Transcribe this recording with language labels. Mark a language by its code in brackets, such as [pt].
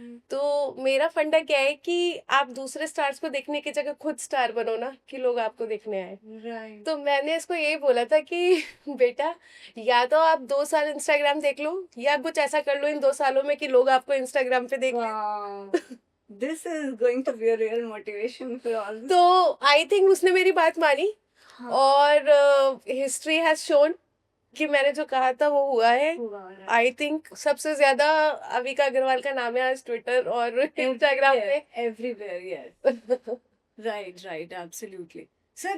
[hi] तो मेरा फंडा क्या है कि आप दूसरे स्टार्स को देखने की जगह खुद स्टार बनो ना, कि लोग आपको देखने आए. [en] Right. [hi] तो मैंने इसको यही बोला था कि बेटा या तो आप 2 साल इंस्टाग्राम देख लो या कुछ ऐसा कर लो इन 2 सालों में कि लोग आपको इंस्टाग्राम पे देखें. [en] Wow. This is going to be a real motivation for all this. [hi] तो [en] I think [hi] उसने मेरी बात मानी हाँ. और [en] history has shown [hi] कि मैंने जो कहा था वो हुआ है. हुआ, right. [en] I think [hi] सबसे ज्यादा अविका अग्रवाल का नाम है आज ट्विटर और इंस्टाग्राम पे. [en] Everywhere, yes. Right absolutely sir.